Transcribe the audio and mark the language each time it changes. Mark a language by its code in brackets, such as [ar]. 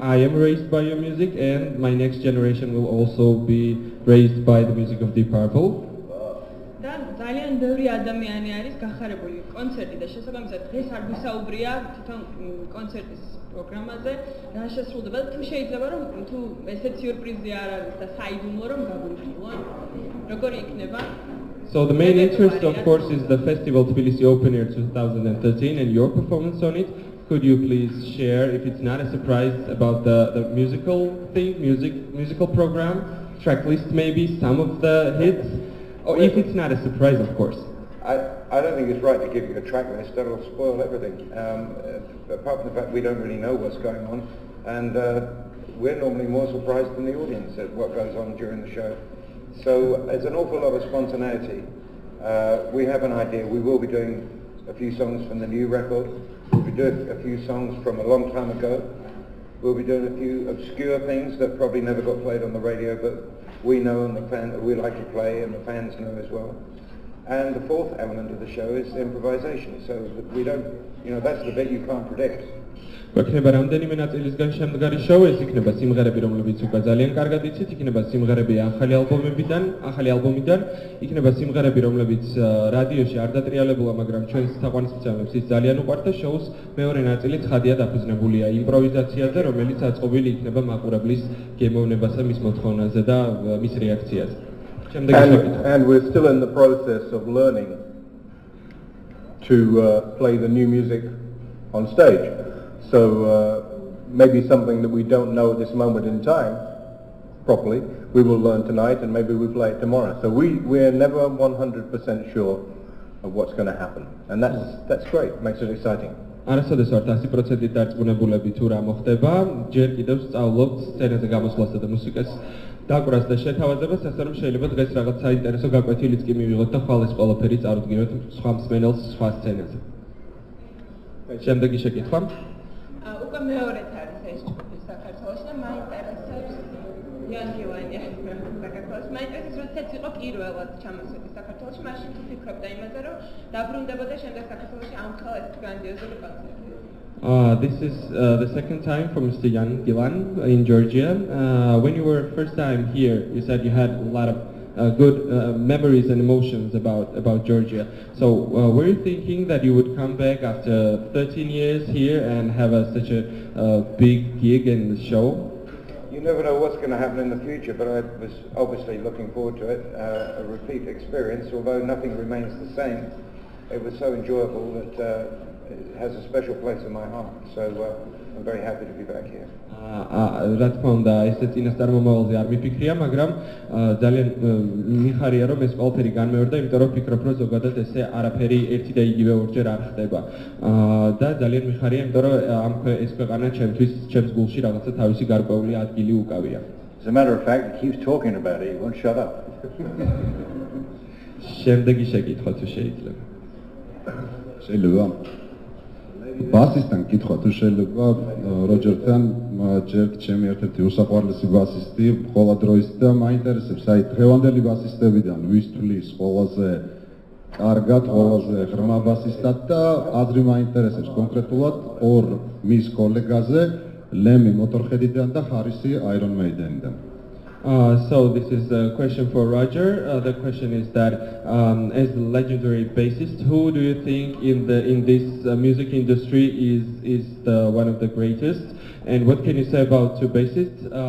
[en] I am raised by your music, and my next generation will also be raised by the music of Deep Purple. [ka] და ძალიან ბევრი ადამიანი არის გახარებული კონცერტი და შესაბამისად დღეს არ გვისაუბრია თვითონ კონცერტის პროგრამაზე, რა შესრულდება და თუ შეიძლება რომ თუ ესეთ სიურპრიზი არ არის და საიდუმლო რომ გაგვიფრთხილონ, როგორი იქნება? [en] So the main interest, of course, is the festival Tbilisi Open Air 2013 and your performance on it. Could you please share, if it's not a surprise, about the musical thing, musical program, track list maybe, some of the hits? Or if it's not a surprise, of course. I don't think it's right to give you a track list. That'll spoil everything. Apart from the fact we don't really know what's going on, and we're normally more surprised than the audience at what goes on during the show. So there's an awful lot of spontaneity. We have an idea. We will be doing a few songs from the new record. We'll be doing a few songs from a long time ago. We'll be doing a few obscure things that probably never got played on the radio, but we know and we like to play and the fans know as well. And the fourth element of the show is improvisation. So we don't, that's the bit you can't predict. [ka] გვექნება რამდენიმე ნაწილისგან შემდგარი შოუ, ეს იქნება სიმღერები, რომლებიც უკვე ძალიან კარგად იცით, იქნება სიმღერები ახალი ალბომიდან, იქნება სიმღერები, რომლებიც რადიოში არ დატრიალებულა, მაგრამ ჩვენს თაყვანისმცემლებს ის ძალიან უყვართ და შოუს მეორე ნაწილი ცხადია დაფუძნებულია იმპროვიზაციაზე, რომელიც აწყობილი იქნება მაყურებლის გემოვნებასა მის მოთხოვნაზე და მის რეაქციაზე. [en] And we're still in the process of learning to play the new music on stage. So maybe something that we don't know at this moment in time properly, we will learn tonight and maybe we play it tomorrow. So we're never 100% sure of what's going to happen. And that's great, makes it exciting. [ka] არასოდეს ვართ 100% დარწმუნებულები თუ რა მოხდება, ჯერ კიდევ სწავლობთ სცენაზე გამოსვლასა და მუსიკას დაკვრას და შეთავაზებას, ასე რომ შეიძლება დღეს რაღაც საინტერესო გაკვეთილიც კი მივიღოთ და ხვალ ეს ყველაფერი წარუდგინოთ სხვა მსმენელს სხვა სცენაზე. შემდეგი შეკითხვა. უკვე მეორედ არის ეს ჯგუფი საქართველოში და მაინტერესებს იანგილანი საქართველოს. მაინტერესებს როდესაც იყო პირველად ჩამოსვლა საქართველოში, მაშინ თუ ფიქრობდა იმაზე, რომ დაბრუნდებოდა შემდეგ საქართველოში ამ ხალ ეს გრანდიოზული კონცერტი. [en] This is the second time for Mr. Jan Gilan in Georgia. When you were first time here, you said you had a lot of good memories and emotions about Georgia. So were you thinking that you would come back after 13 years here and have such a big gig in the show? You never know what's going to happen in the future, but I was obviously looking forward to it, a repeat experience, although nothing remains the same. It was so enjoyable that it has a special place in my heart, so I'm very happy to be back here. [ka] რა თქმა უნდა, ესეც წინასწარ მომავალზე არ მიფიქრია, მაგრამ ძალიან მიხარია რომ ეს ყველაფერი განმეორდა, იმიტომ რომ ვფიქრობ რომ ზოგადად ესე არაფერი ერთი და იგივე ორჯერ არ ხდება. და ძალიან მიხარია, იმიტომ რომ ეს ქვეყანა ჩემს გულში რაღაცა თავისი გარკვეული ადგილი უკავია. [en] As a matter of fact, he keeps talking about it, he won't shut up. [ka] შემდეგი შეკითხვა თუ შეიძლება. შეიძლება ბასისტთან კითხვა თუ შეიძლება როჯერთან ჯერ ჩემი ერთ-ერთი უსაყვარლესი ბასისტი ყველა დროის და მაინტერესებს აი დღევანდელი ბასისტებიდან ვის თulis ყველაზე კარგად ყველაზე ღრმა ბასისტად და აზრი მაინტერესებს კონკრეტულად ორ მის კოლეგაზე ლემი მოტორჰედიდან და ხარისი Iron Maiden-დან. [en] So this is a question for Roger. The question is that as the legendary bassist, who do you think in this music industry is one of the greatest? And what can you say about two bassists?